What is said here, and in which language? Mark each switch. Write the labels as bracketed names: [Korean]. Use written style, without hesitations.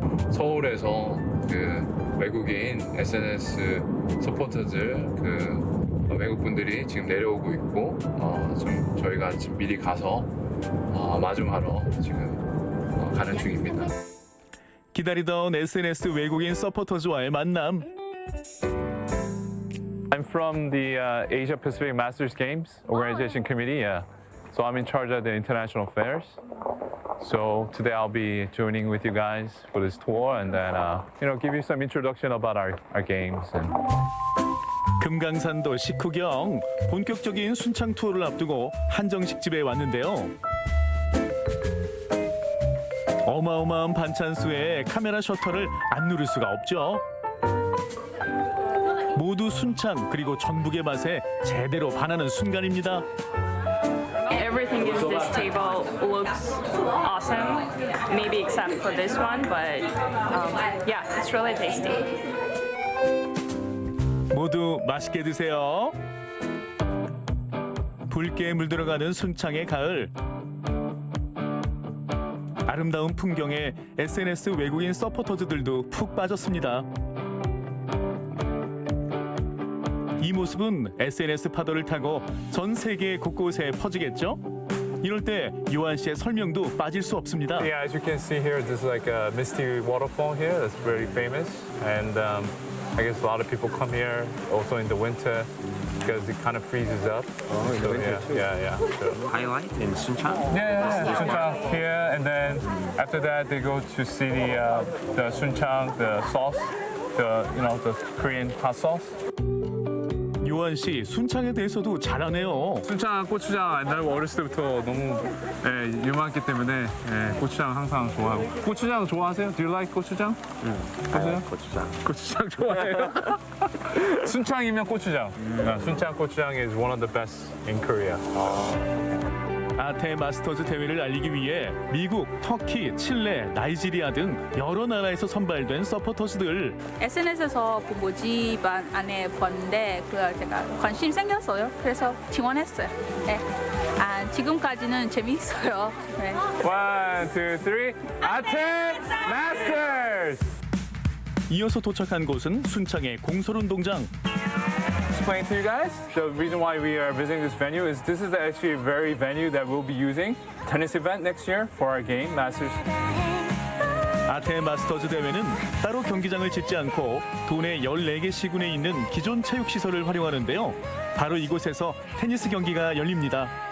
[Korean] 서울에서 그 외국인 SNS 서포터들 그 외국 분들이 지금 내려오고 있고 좀 저희가 지금 미리 가서 마중하러 지금 가는 중입니다. 기다리던 SNS 외국인 서포터즈와의 만남. [English] I'm from the Asia Pacific Masters Games Organization Committee. Yeah, so I'm in charge of the international affairs. So today I'll be joining with you guys for this tour and then give you some introduction about our games. And [Korean] 금강산도 식후경 본격적인 순창 투어를 앞두고 한정식 집에 왔는데요. 어마어마한 반찬수에 카메라 셔터를 안 누를 수가 없죠. 모두 순창 그리고 전북의 맛에 제대로 반하는 순간입니다. [English] Everything in this table looks awesome, maybe except for this one, but yeah, it's really tasty. [Korean] 모두 맛있게 드세요. 붉게 물들어가는 순창의 가을. 아름다운 풍경에 SNS 외국인 서포터즈들도 푹 빠졌습니다. 이 모습은 SNS 파도를 타고 전 세계 곳곳에 퍼지겠죠? 이럴 때 요한 씨의 설명도 빠질 수 없습니다. [English] yeah, as you can see here, there's like a misty waterfall here that's very famous, and I guess a lot of people come here also in the winter because it kind of freezes up. Oh, in the winter too. Yeah. So, Highlight in Suncheon? yeah. Suncheon here, and then after that they go to see the Suncheon, the sauce, the Korean hot sauce. [Korean] 요한 씨 순창에 대해서도 잘하네요. 순창 고추장 옛날 어렸을 때부터 너무 유명했기 때문에 고추장 항상 좋아하고. 고추장 좋아하세요? [English] Do you like 고추장? [Korean] 고추장. 고추장 좋아해요? 순창이면 고추장. [English] 순창 고추장 is one of the best in Korea. [Korean] 아테 마스터즈 대회를 알리기 위해 미국, 터키, 칠레, 나이지리아 등 여러 나라에서 선발된 서포터즈들. SNS에서 그 모집안 안에 봤는데 그걸 제가 관심 생겼어요. 그래서 지원했어요. 네. 지금까지는 재미있어요. 네. 1, 2, 3, 아테 마스터즈! 이어서 도착한 곳은 순창의 공설운동장. [English] Explain to you guys, the reason why we are visiting this venue is this is actually a very venue that we'll be using tennis event next year for our game, Masters. [Korean] 아테 마스터즈 대회는 따로 경기장을 짓지 않고 도내 14개 시군에 있는 기존 체육시설을 활용하는데요. 바로 이곳에서 테니스 경기가 열립니다.